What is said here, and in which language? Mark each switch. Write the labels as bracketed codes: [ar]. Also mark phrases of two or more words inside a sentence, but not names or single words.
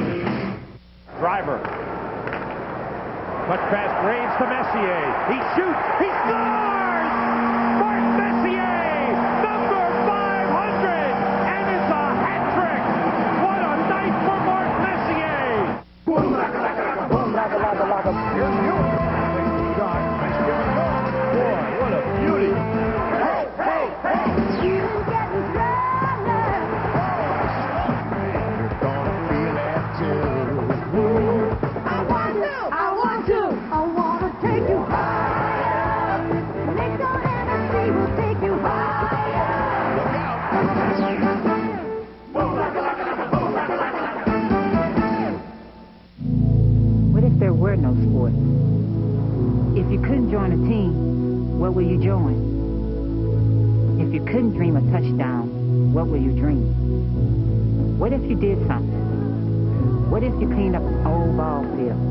[en] Driver. Much pass Graves to Messier. He shoots. He scores! Mark Messier, number 500, and it's a hat trick. What a night for Mark Messier! Boom, laka, laka, boom, laka, laka, laka. Here's Mueller. Shot. Nice give and go. Boy, what a beauty. Hey, hey, hey. You getting runner. You're gonna feel that too. I want to take you higher. Next on MSG will take you higher. Look out. Boom, laka, laka, laka, boom, laka, laka, laka. What if there were no sports? If you couldn't join a team, what will you join? If you couldn't dream a touchdown, what will you dream? What if you did something? What if you cleaned up an old ball field?